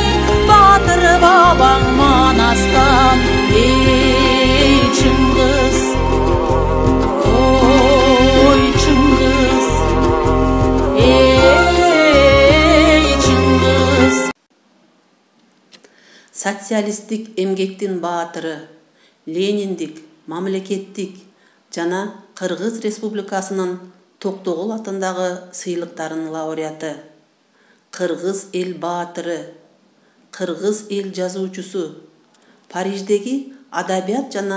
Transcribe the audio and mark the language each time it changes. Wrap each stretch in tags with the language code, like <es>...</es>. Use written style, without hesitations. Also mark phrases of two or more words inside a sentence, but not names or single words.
<ky>Батыр бабаң Манастан, ей Шыңғыс, ой Шыңғыс, социалистик эмгектин баатыры, лениндик, мамлекеттик жана Кыргыз Республикасынын Токтогул атындагы сыйлыктарынын лауреаты, Кыргыз эл баатыры, Кыргыз эл жазуучусу, Париждеги адабият жана</ky>